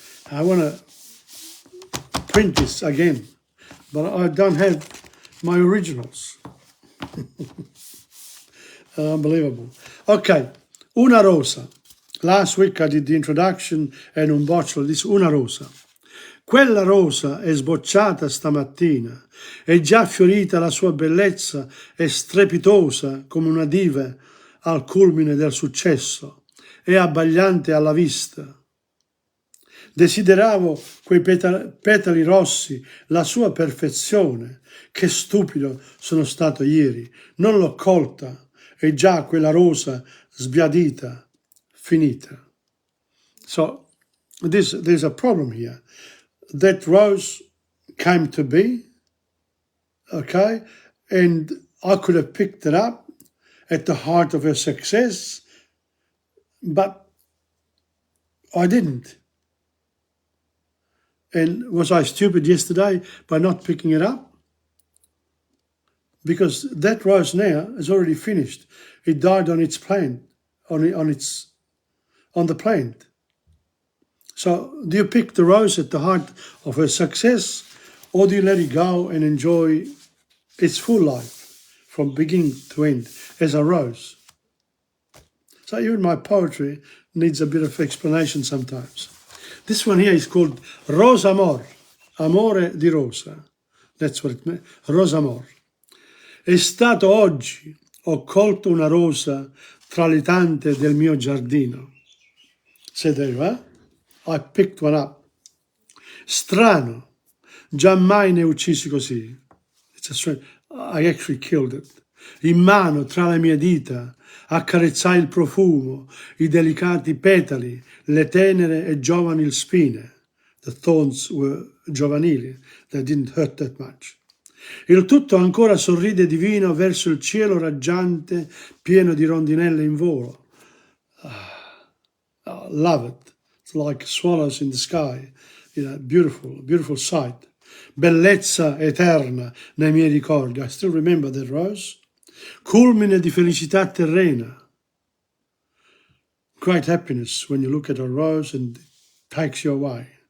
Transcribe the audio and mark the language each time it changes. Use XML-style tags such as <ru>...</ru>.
<en>I want to print this again, but I don't have my originals. Unbelievable. Okay, Una Rosa. Last week I did the introduction and</en> <it>un bocciolo.</it> <en>This Una Rosa.</en> <it>Quella rosa è sbocciata stamattina, è già fiorita la sua bellezza, è strepitosa come una diva al culmine del successo, è abbagliante alla vista. Desideravo quei petali rossi, la sua perfezione, che stupido sono stato ieri, non l'ho colta, è già quella rosa sbiadita, finita.</it> <en>So, there's a problem here. That rose came to be, okay, and I could have picked it up at the height of her success, but I didn't. And was I stupid yesterday by not picking it up? Because that rose now is already finished. It died on its plant, on the plant. So do you pick the rose at the height of her success, or do you let it go and enjoy its full life from beginning to end as a rose? So even my poetry needs a bit of explanation sometimes. This one here is called Rosa Amor,</en> <it>amore di rosa.</it> <en>That's what it means, Rosa Amor.</en> <it>È stato oggi, ho colto una rosa tra le tante del mio giardino.</it> <en>Say there, eh? I picked one up.</en> <it>Strano, giammai ne uccisi così.</it> <en>It's a strange, I actually killed it.</en> <it>In mano, tra le mie dita, accarezzai il profumo, i delicati petali, le tenere e giovani spine.</it> <en>The thorns were giovanili, they didn't hurt that much.</en> <it>Il tutto ancora sorride divino verso il cielo raggiante, pieno di rondinelle in volo.</it> <en>Love it. It's like swallows in the sky. You know, beautiful, beautiful sight.</en> <it>Bellezza eterna nei miei ricordi.</it> <en>I still remember that rose.</en> <it>Culmine di felicità terrena.</it> <en>Great happiness when you look at a rose and it takes you away.</en>